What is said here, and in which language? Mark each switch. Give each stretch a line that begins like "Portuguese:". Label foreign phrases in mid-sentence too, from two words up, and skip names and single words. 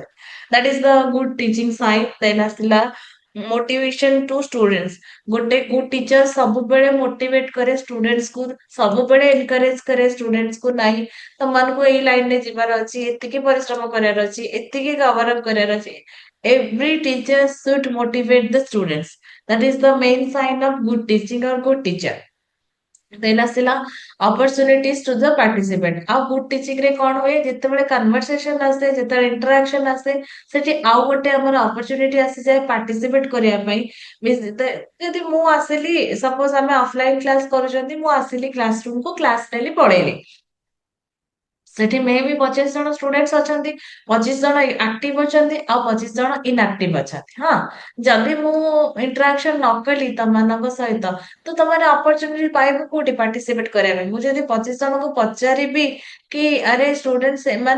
English: that is the good teaching site then
Odia: ଆସିଲା
English: motivation to students
Odia: ଗୋଟେ
English: good teacher
Odia: ସବୁବେଳେ ମୋଟିଭେଟ କରେ ଷ୍ଟୁଡେଣ୍ଟସ କୁ ସବୁବେଳେ ଏନକରେଜ କରେ ଷ୍ଟୁଡେଣ୍ଟସ କୁ ନାହିଁ ତମମାନଙ୍କୁ ଏଇ ଲାଇନ ରେ ଯିବାର ଅଛି ଏତିକି ପରିଶ୍ରମ କରିବାର ଅଛି ଏତିକି
English: cover up
Odia: କରିବାର ଅଛି
English: every teacher should motivate the students that is the main sign of good teaching or good teacher
Odia: ଦେନ୍ ଆସିଲା
English: opportunities to the participant
Odia: ଆଉ
English: good teaching
Odia: ରେ କଣ ହୁଏ ଯେତେବେଳେ କନଭରସେସନ ଆସେ ଯେତେବେଳେ ଇଣ୍ଟରାକ୍ସନ ଆସେ ସେଠି ଆଉ ଗୋଟେ ଆମର ଅପରଚୁନିଟି ଆସିଯାଏ ପାର୍ଟିସିପେଟ କରିବା ପାଇଁ ଯଦି ମୁଁ ଆସିଲି ସପୋଜ ଆମେ
English: offline class
Odia: କରୁଛନ୍ତି ମୁଁ ଆସିଲି
English: class room
Odia: କୁ କ୍ଲାସ ନେଲି ପଳେଇଲି ସେଠି
English: may be
Odia: 25 ଜଣ ଷ୍ଟୁଡେଣ୍ଟସ ଅଛନ୍ତି 25 ଜଣ ଆକ୍ଟିଭ ଅଛନ୍ତି ଆଉ 25 ଜଣ ଇନଆକ୍ଟିଭ ଅଛନ୍ତି ହଁ ଯଦି ମୁଁ ଇଣ୍ଟରାକ୍ସନ ନ କଲି ତମାନଙ୍କ ସହିତ ତ ତମମାନେ ଅପରଚୁନିଟି ପାଇବ କୋଉଠି ପାର୍ଟିସିପେଟ କରିବା ପାଇଁ ମୁଁ ଯଦି 25 ଜଣଙ୍କୁ ପଚାରିବି କି ଆରେ ଷ୍ଟୁଡେଣ୍ଟ ସେମାନେ